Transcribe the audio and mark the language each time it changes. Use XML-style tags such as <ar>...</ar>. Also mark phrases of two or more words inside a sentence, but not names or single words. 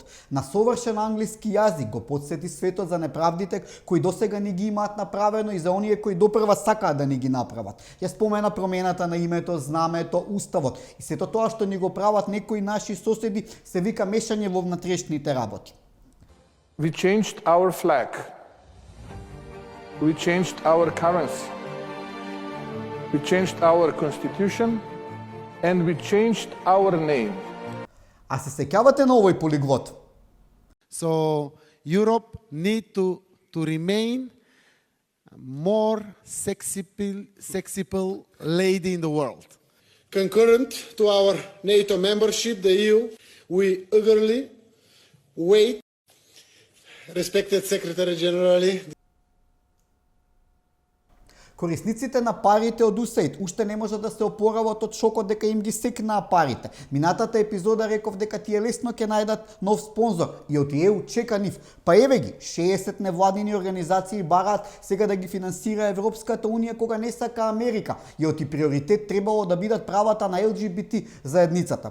<mk>На совршен англиски јазик го потсети светот за неправдите кои досега ни ги имаат направено и за оние кои допрва сакаат да ни ги направат. Ја спомена промената на името, знамето, уставот и сето тоа што ни го прават некои наши соседи се вика мешање во внатрешните работи.</mk> <en>We changed our flag. We changed our currency. We changed our constitution and we changed our name.</en> <mk>А се сеќавате на овој полиглот?</mk> <en>So Europe need to remain more sexable lady in the world. Concurrent to our NATO membership, the EU, we eagerly wait, respected Secretary General.</en> <mk>Корисниците на парите од USAID уште не можат да се опорават од шокот дека им ги секнаа парите. Минатата епизода реков дека тие лесно ќе најдат нов спонзор и од ЕУ чека нив. Па еве ги, 60 невладини организации бараат сега да ги финансира Европската унија кога не сака Америка и оти приоритет требало да бидат правата на ЛГБТ заедницата.</mk>